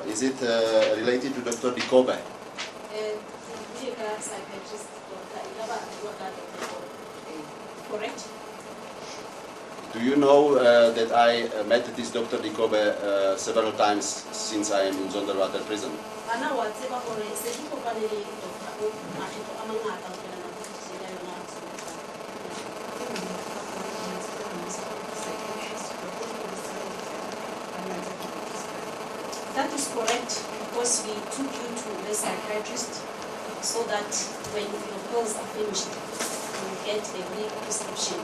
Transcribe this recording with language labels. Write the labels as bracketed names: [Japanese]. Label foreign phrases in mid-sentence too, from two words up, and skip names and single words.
[English] Is it related to Dr. Dikobe? Psychiatrist doctor, correct? Do you know that I met this Dr. Dikobe several times since I am in Zonderwater prison? [Southern Sotho] Bana wa tseba hore se di kopane le doctor o makgetlo a mangata ho fela nako e fetileng ya yona. [English] That is correct, because we took you to the psychiatrist so that when your pills are finished, you get the re-prescription.